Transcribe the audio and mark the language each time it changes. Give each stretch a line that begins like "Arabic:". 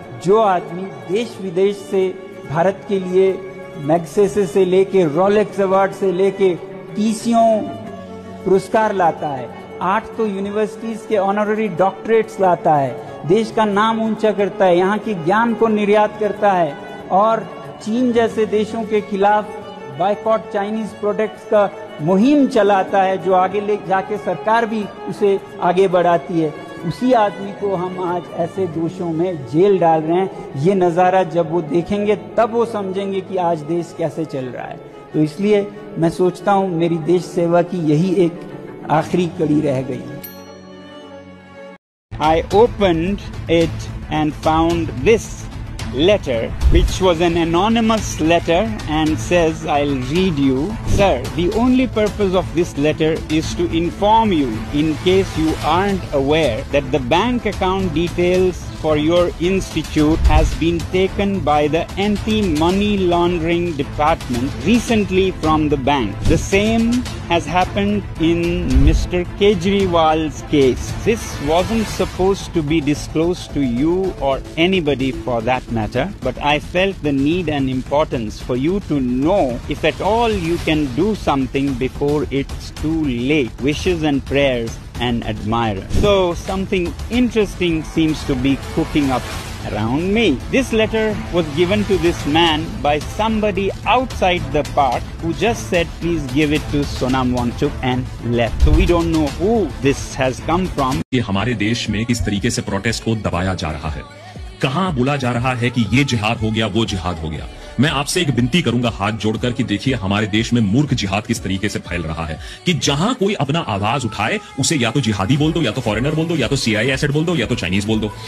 Hindi: जो आदमी देश विदेश से भारत के लिए मैग्सेसे से लेके रोलेक्स अवार्ड से लेके टीसीओ पुरस्कार लाता है, 8 तो यूनिवर्सिटीज के ऑनररी डॉक्टरेट्स लाता है, देश का नाम ऊंचा करता है, यहाँ के ज्ञान को निर्यात करता है और चीन जैसे देशों के खिलाफ
English: boycott Chinese products
Hindi: का मुहिम चलाता है, जो आगे ले जाके सरकार भी उसे आगे बढ़ाती है। उसी आदमी को हम आज ऐसे दोषों में जेल डाल रहे हैं। ये नज़ारा जब वो देखेंगे तब वो समझेंगे कि आज देश कैसे चल रहा है। तो इसलिए मैं सोचता हूँ मेरी देश सेवा की यही एक आखिरी कड़ी रह गई।
English: I opened it and found this letter, which was an anonymous letter, and says, I'll read you. Sir, the only purpose of this letter is to inform you, in case you aren't aware, that the bank account details for your institute has been taken by the Anti-Money Laundering Department recently from the bank. The same has happened in Mr. Kejriwal's case. This wasn't supposed to be disclosed to you or anybody for that matter, but I felt the need and importance for you to know if at all you can do something before it's too late. Wishes and prayers, an admirer. So something interesting seems to be cooking up around me. This letter was given to this man by somebody outside the park who just said please give it to Sonam Wangchuk and left. So we don't know who this has come from.
Hindi: कि हमारे देश में किस तरीके से protest को दबाया जा रहा है, कहां बोला जा रहा है कि ये जिहाद हो गया, वो जिहाद हो गया। मैं आपसे एक विनती करूंगा हाथ जोड़कर कि देखिए हमारे देश में मूर्ख जिहाद किस तरीके से फैल रहा है कि जहां कोई अपना आवाज उठाए उसे या तो जिहादी बोल दो, या तो फॉरेनर बोल दो, या तो सीआईए एसेट बोल दो, या तो चाइनीज बोल दो।